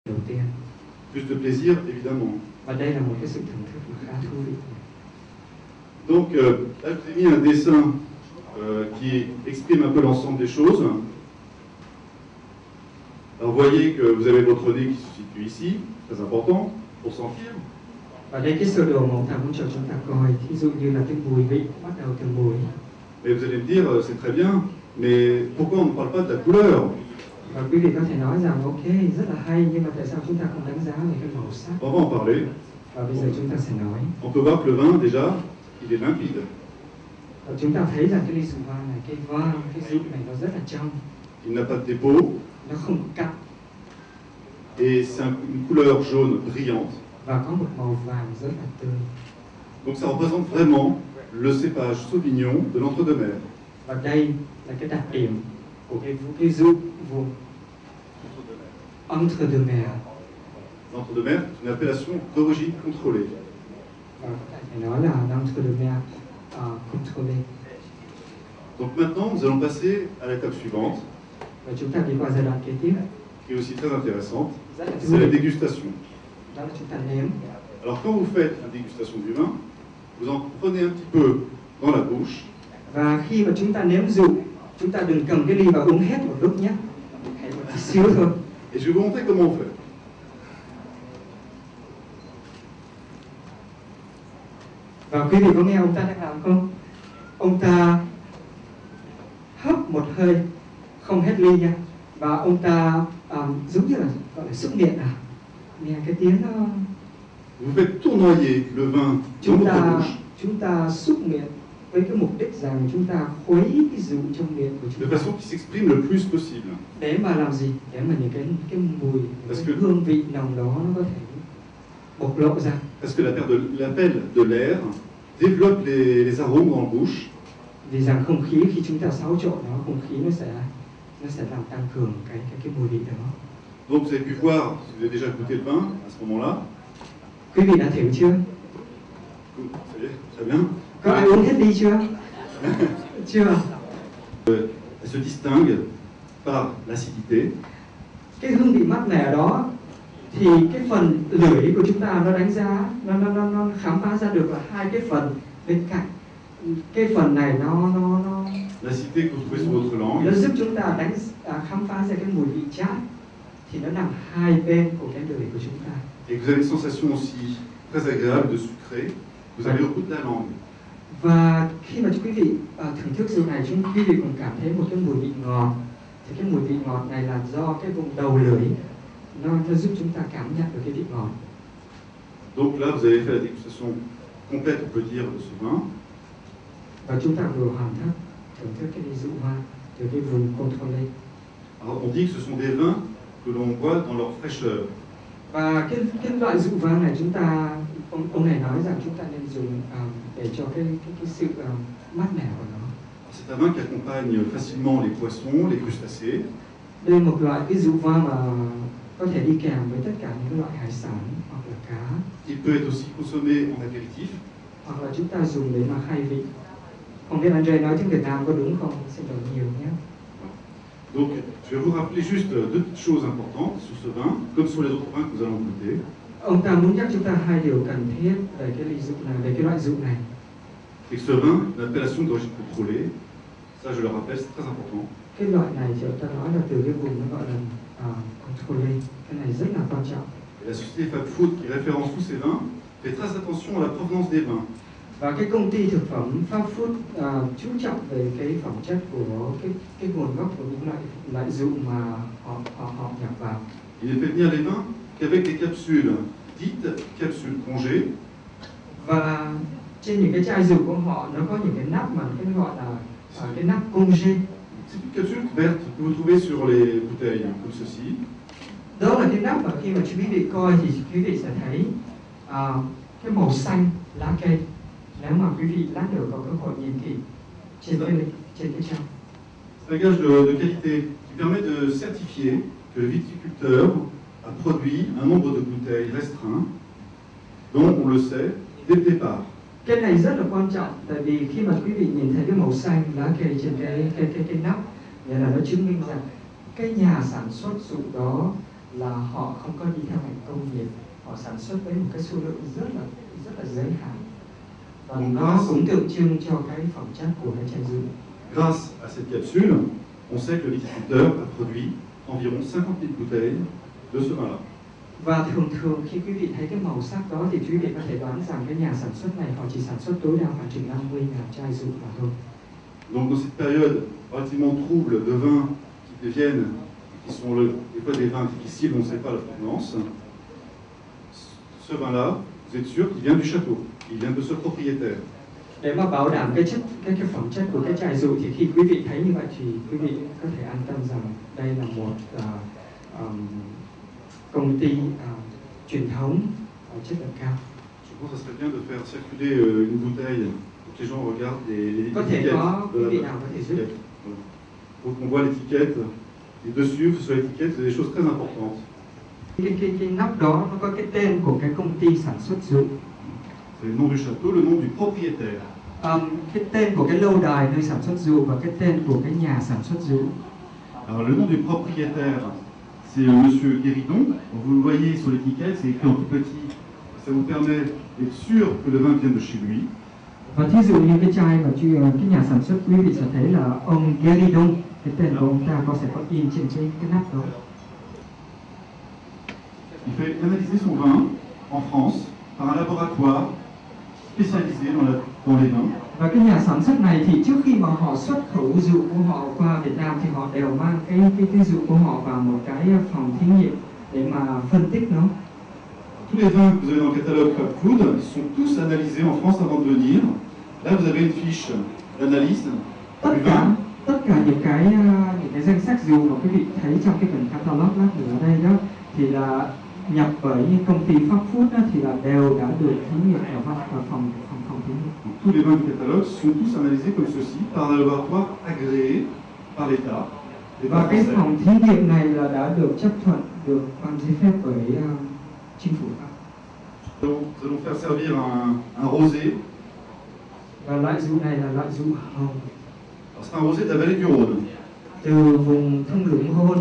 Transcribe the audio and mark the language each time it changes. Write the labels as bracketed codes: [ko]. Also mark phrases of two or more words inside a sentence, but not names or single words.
[vi] đầu tiên. [fr] Plus de plaisir, évidemment. [vi] Và đây là một cái sự thưởng thức khá thú vị. [fr] Donc, là, je vous ai mis un dessin qui exprime un peu l'ensemble des choses. Alors, vous voyez que vous avez votre nez qui se situe ici, très important, pour sentir. [vi] Và đây cái sơ đồ màu thầy muốn cho chúng ta coi, thí dụ như là cái mùi vị, bắt đầu từ mùi. [fr] Mais vous allez me dire, c'est très bien, mais pourquoi on ne parle pas de la couleur? [vi] Và quý vị có thể nói rằng, ok, rất là hay, nhưng mà tại sao chúng ta không đánh giá về cái màu sắc? [fr] On va en parler. [vi] Và bây giờ chúng ta sẽ nói. [fr] On peut voir que le vin, déjà, il est limpide. [vi] Và chúng ta thấy rằng cái ly rượu vang này, cái rượu này nó rất là trong. [fr] Il n'a pas de dépôt. [vi] Nó không cặn. [fr] Et c'est une couleur jaune brillante. [vi] Và có một màu vàng rất là tươi. [fr] Donc ça représente vraiment le cépage Sauvignon de l'Entre-deux-Mers. [vi] Và đây là cái đặc điểm của cái rượu vùng Entre-deux-Mers. [fr] L'Entre-deux-Mers est une appellation d'origine contrôlée. [vi] Và có thể nói là Entre-deux-Mers contrôlé. [fr] Donc maintenant, nous allons passer à l'étape suivante, [vi] Và chúng ta đi qua giai đoạn kế tiếp. [fr] qui est aussi très intéressante, [vi] Rất là thú [fr] c'est la [vi] vị. [fr] dégustation. [vi] Đó là chúng ta nếm. [fr] Alors quand vous faites la dégustation du vin, vous en prenez un petit peu dans la bouche. [vi] Và khi mà chúng ta nếm rượu, chúng ta đừng cầm cái ly và uống hết một lúc nhé. Hãy một tí xíu thôi. [fr] Et je vais vous montrer comment on fait. [vi] Và quý vị có nghe ông ta đang làm không? Ông ta hấp một hơi, không hết ly nha. Và ông ta giống như là gọi là xúc miệng à? Nghe cái tiếng nó... [fr] Vous faites tournoyer le vin dans votre bouche [vi] Chúng ta xúc miệng với cái mục đích rằng chúng ta khuấy cái rượu trong miệng của [fr] de [vi] chúng ta. [fr] façon qui s'exprime le plus possible. [vi] Để mà làm gì? Để mà những cái mùi, những cái hương vị nồng đó nó có thể bộc lộ ra. [fr] Parce que l'appel de l'air développe les arômes dans la bouche. [vi] Vì rằng không khí khi chúng ta xáo trộn nó, không khí nó sẽ làm tăng cường cái mùi vị đó. [fr] Donc vous avez pu voir, si vous avez déjà goûté le vin à ce moment-là. [vi] Quý vị đã thử chưa? [fr] Ça y est, très bien. [vi] Có ai uống hết ly chưa? Chưa. [fr] Elle se distingue par l'acidité. [vi] Cái hương vị mát mẻ đó thì cái phần lưỡi của chúng ta nó đánh giá, nó khám phá ra được là hai cái phần bên cạnh. Cái phần này nó [fr] L'acidité que vous trouvez sur votre [vi] nó [fr] langue. [vi] giúp chúng ta khám phá ra cái mùi vị chát, thì nó nằm hai bên của cái lưỡi của chúng ta. [fr] Et vous avez une sensation aussi très agréable de sucré. Vous avez au bout de la langue. [vi] Và khi mà quý vị thưởng thức rượu này, quý vị cũng cảm thấy một cái mùi vị ngọt. Thì cái mùi vị ngọt này là do cái vùng đầu lưỡi nó giúp chúng ta cảm nhận được cái vị ngọt. [fr] Donc là, vous avez fait la dégustation complète, on peut dire, de ce vin. [vi] Và chúng ta vừa hoàn tất thưởng thức cái ly rượu vang từ cái vùng contrôlé. [fr] Alors, on dit que ce sont des vins que l'on boit dans leur fraîcheur. [vi] Và cái loại rượu vang này chúng ta, ông này nói rằng chúng ta nên dùng để cho cái sự mát mẻ của nó. [fr] C'est un vin qui accompagne facilement les poissons, les crustacés. [vi] Đây là một loại cái rượu vang mà có thể đi kèm với tất cả những loại hải sản hoặc là cá. [fr] Il peut être aussi consommé en apéritif. [vi] Hoặc là chúng ta dùng để mà khai vị. Không biết Andre nói tiếng Việt Nam có đúng không? Xin lỗi nhiều nhé. [fr] Donc, je vais vous rappeler juste deux choses importantes sur ce vin, comme sur les autres vins que nous allons goûter. [vi] Ông ta muốn nhắc chúng ta hai điều cần thiết về cái ly rượu này, về cái loại rượu này. [fr] Et que ce vin, une appellation d'origine contrôlée, ça je le rappelle, c'est très important. [vi] Cái loại này thì ta nói là từ cái vùng nó gọi là contrôlé. Cái này rất là quan trọng. [fr] Et la société Fab Food qui référence tous ces vins fait très attention à la provenance des vins. [vi] Và cái công ty thực phẩm Fab Food chú trọng về cái phẩm chất của cái nguồn gốc của những loại rượu mà họ nhập vào. [fr] Il ne fait venir les vins qu'avec des capsules dites capsules congées. [vi] Và trên những cái chai rượu của họ nó có những cái nắp mà cái gọi là cái nắp congé. [fr] C'est une capsule verte que vous trouvez sur les bouteilles comme ceci. [vi] Đó là cái nắp mà khi mà quý vị coi thì quý vị sẽ thấy cái màu xanh lá cây. Nếu mà quý vị lát nữa có cơ hội nhìn thì trên cái trong. [fr] C'est un gage de qualité qui permet de certifier que le viticulteur a produit un nombre de bouteilles restreint, dont on le sait dès le départ. [vi] Cái này rất là quan trọng, tại vì khi mà quý vị nhìn thấy cái màu xanh lá cây trên cái nắp, nghĩa là nó chứng minh rằng cái nhà sản xuất rượu đó là họ không có đi theo ngành công nghiệp, họ sản xuất với một cái số lượng rất là giới hạn, và nó cũng tượng trưng cho cái phẩm chất của cái chai rượu. [fr] Grâce à cette capsule, on sait que le viticulteur a produit environ 50 000 bouteilles de ce vin-là. [vi] Và thường khi quý vị thấy cái màu sắc đó thì quý vị có thể đoán rằng cái nhà sản xuất này họ chỉ sản xuất tối đa khoảng chừng 50.000 chai rượu mà thôi. [fr] Donc dans cette période relativement trouble de vins qui deviennent, qui sont des fois des vins difficiles, on ne sait pas la provenance, ce vin-là, vous êtes sûr qu'il vient du château, il vient de ce propriétaire. [vi] Để mà bảo đảm cái phẩm chất của cái chai rượu thì khi quý vị thấy như vậy thì quý vị có thể an tâm rằng đây là một công ty truyền thống chất lượng cao. [fr] Je pense que ça serait bien de faire circuler une bouteille pour que les gens regardent les [vi] Có thể [fr] étiquettes. [vi] có quý vị nào có thể giúp. [fr] Pour qu'on voit l'étiquette, et dessus, sur l'étiquette, il y a des choses très importantes. [vi] Cái nắp đó nó có cái tên của cái công ty sản xuất rượu. [fr] C'est le nom du château, le nom du propriétaire. [vi] Cái tên của cái lâu đài nơi sản xuất rượu và cái tên của cái nhà sản xuất rượu. [fr] Alors le nom du propriétaire, c'est Monsieur Guéridon. Vous le voyez sur l'étiquette, c'est écrit en tout petit. Ça vous permet d'être sûr que le vin vient de chez lui. [vi] Và thí dụ như cái chai mà cái nhà sản xuất, quý vị sẽ thấy là ông Guéridon, cái tên của ông ta sẽ có in trên cái nắp đó. [fr] Il fait analyser son vin en France par un laboratoire spécialisé dans les vins. [vi] Và cái nhà sản xuất này thì trước khi mà họ xuất khẩu rượu của họ qua Việt Nam thì họ đều mang cái rượu của họ vào một cái phòng thí nghiệm để mà phân tích nó. [fr] Tous les vins que vous avez dans le catalogue Club Food sont tous analysés en France avant de venir. Là, vous avez une fiche d'analyse du vin. [vi] Tất cả những cái danh sách rượu mà quý vị thấy trong cái phần catalog lát nữa ở đây đó thì là nhập bởi những công ty Pháp Food đó, thì là đều đã được thí nghiệm ở phòng thí nghiệm. [fr] Tous les vins du catalogue sont tous analysés comme ceci par un laboratoire agréé par l'État. [vi] Và cái phòng thí nghiệm này là đã được chấp thuận, được ban giấy phép bởi chính phủ Pháp. [fr] Nous allons faire servir un rosé. [vi] Và loại rượu này là loại rượu hồng. [fr] C'est un rosé de la vallée du Rhône. [vi] Từ vùng thung lũng Rhône.